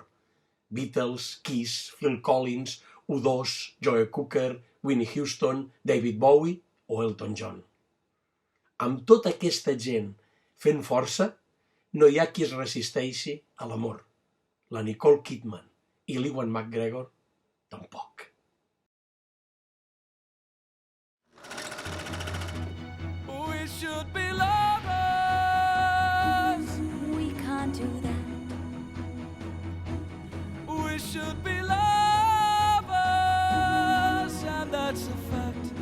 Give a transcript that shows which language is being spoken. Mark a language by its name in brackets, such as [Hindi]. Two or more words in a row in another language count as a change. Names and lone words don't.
[Catalan] Beatles, Kiss, Phil Collins, U2, Joe Cocker, Whitney Houston, David Bowie o Elton John. Amb tota aquesta gent fent força, no hi ha qui es resisteixi a l'amor. La Nicole Kidman i l'Ewan McGregor tampoc. [English] We should be lovers. We can't do that. We should be lovers, and that's a fact.